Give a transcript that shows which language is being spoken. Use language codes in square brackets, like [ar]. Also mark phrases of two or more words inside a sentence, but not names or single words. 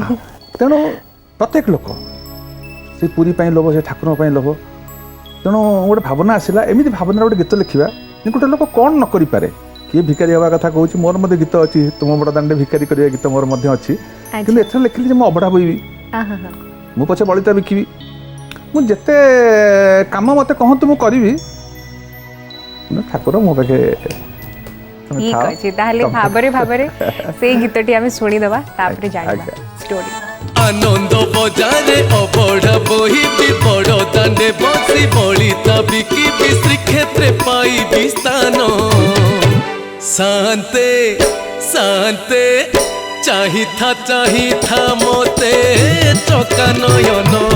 [or] ତେଣୁ ପ୍ରତ୍ୟେକ ଲୋକ ସେ ପୁରୀ ପାଇଁ ଲୋଭ ସେ ଠାକୁରଙ୍କ ପାଇଁ ଲୋଭ ତେଣୁ ଗୋଟେ ଭାବନା ଆସିଲା ଏମିତି ଭାବନାରେ ଗୋଟେ ଗୀତ ଲେଖିବା ଗୋଟେ ଲୋକ କ'ଣ ନ କରିପାରେ କିଏ ଭିକାରୀ ହେବା କଥା କହୁଛି ମୋର ମଧ୍ୟ ଗୀତ ଅଛି ତୁମ ବଡ଼ଦାଣ୍ଡରେ ଭିକାରୀ କରିବା ଗୀତ ମୋର ମଧ୍ୟ ଅଛି କିନ୍ତୁ ଏଥର ଲେଖିଲି ଯେ ମୁଁ ଅବଢ଼ା ବୋଇବି ମୁଁ ପଛେ ବଳିତା ବିକିବି ମୁଁ ଯେତେ କାମ ମୋତେ କହନ୍ତୁ ମୁଁ କରିବି ଠାକୁର ମୋ ପାଖେ ଠିକ୍ ଅଛି ତାହେଲେ ଭାବରେ ସେଇ ଗୀତଟି ଆମେ ଶୁଣିଦେବା ତାପରେ ଜାଣିବା ଷ୍ଟୋରି ଆନନ୍ଦ ବଜାରେ ଅବଢ଼ା ବହିବି ବଡ଼ ଦାଣ୍ଡେ ବସି ବଳିତା ବିକିବି ଶ୍ରୀକ୍ଷେତ୍ରେ ପାଇବି ସ୍ଥାନ ଶାନ୍ତେ ଶାନ୍ତେ ଚାହିଥା ମତେ ଚକା ନୟନ